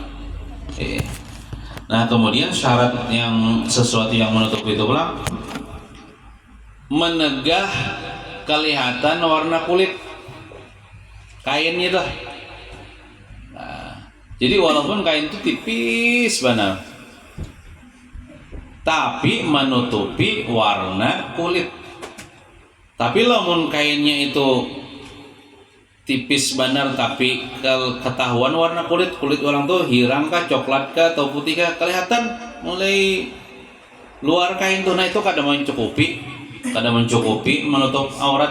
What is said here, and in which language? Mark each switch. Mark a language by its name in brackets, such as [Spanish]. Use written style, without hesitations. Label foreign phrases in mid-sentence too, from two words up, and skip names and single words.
[Indonesian] Nah kemudian syarat yang sesuatu yang menutup itu pula menegah kelihatan warna kulit kainnya itu. Nah, jadi walaupun kain itu tipis benar, tapi menutupi warna kulit. [Banjar] Tapi lamun kainnya itu tipis benar tapi ketahuan warna kulit orang tuh hirang kah, coklat kah, atau putih kah, kelihatan mulai luar kain tuh. [Indonesian] Nah itu kadang mencukupi menutup aurat.